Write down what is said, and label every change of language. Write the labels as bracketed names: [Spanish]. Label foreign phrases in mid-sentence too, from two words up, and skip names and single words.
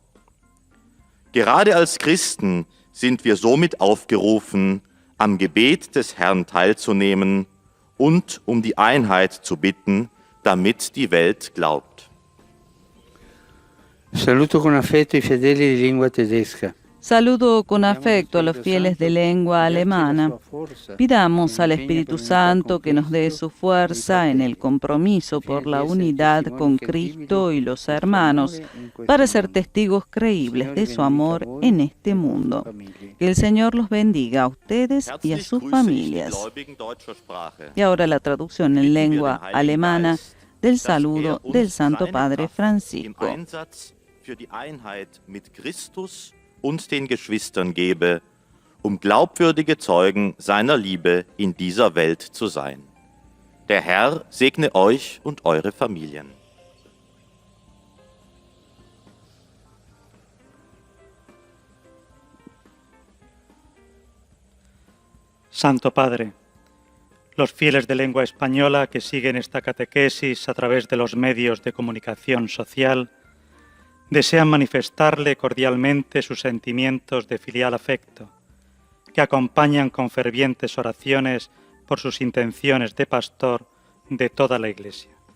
[German] Gerade als Christen sind wir somit aufgerufen, am Gebet des Herrn teilzunehmen und um die Einheit zu bitten, damit die Welt glaubt. [Italian] Saluto con affetto i fedeli di lingua tedesca. [Spanish] Saludo con afecto a los fieles de lengua alemana. Pidamos al Espíritu Santo que nos dé su fuerza en el compromiso por la unidad con Cristo y los hermanos, para ser testigos creíbles de su amor en este mundo. Que el Señor los bendiga a ustedes y a sus familias. Y ahora la traducción en lengua alemana del saludo del Santo Padre Francisco. [German] Und den Geschwistern gebe, um glaubwürdige Zeugen seiner Liebe in dieser Welt zu sein. Der Herr segne euch und eure Familien. [Spanish] Santo Padre, los fieles de lengua española que siguen esta catequesis a través de los medios de comunicación social desean manifestarle cordialmente sus sentimientos de filial afecto, que acompañan con fervientes oraciones por sus intenciones de pastor de toda la Iglesia.